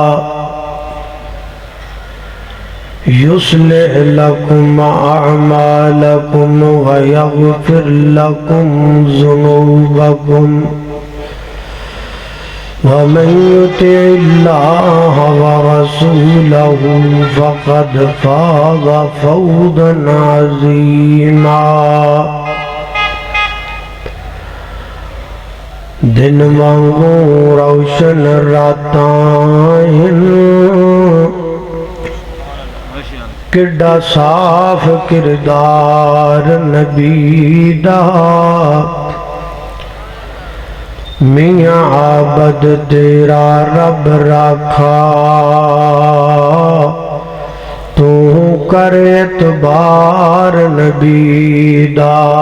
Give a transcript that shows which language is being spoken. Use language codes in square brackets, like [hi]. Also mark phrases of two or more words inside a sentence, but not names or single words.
[ar] يصلح لكم أعمالكم ويغفر لكم ذنوبكم ومن يطع الله ورسوله فقد فاز فوزا عظيما. [pa] دن وانگوں روشن راتاں کڈا صاف کردار نبی دا، میاں عابد تیرا رب راکھا، تو کر اعتبار نبی دا.